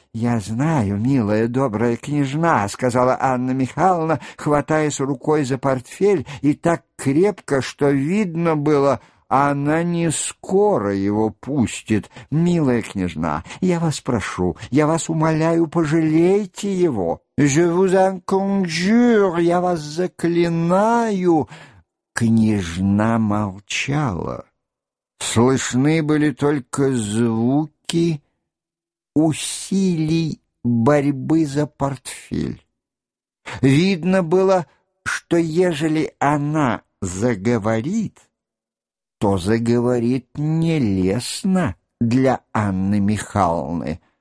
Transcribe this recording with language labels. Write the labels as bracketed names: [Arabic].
[Russian] «Я знаю, милая, добрая княжна», — сказала Анна Михайловна, хватаясь рукой за портфель, и так крепко, что видно было, она не скоро его пустит. «Милая княжна, я вас прошу, я вас умоляю, пожалейте его». [French] «Je vous en conjure, [Russian] я вас заклинаю!» Княжна молчала. Слышны были только звуки усилий борьбы за портфель. Видно было, что ежели она заговорит, то заговорит нелестно для Анны Михайловны.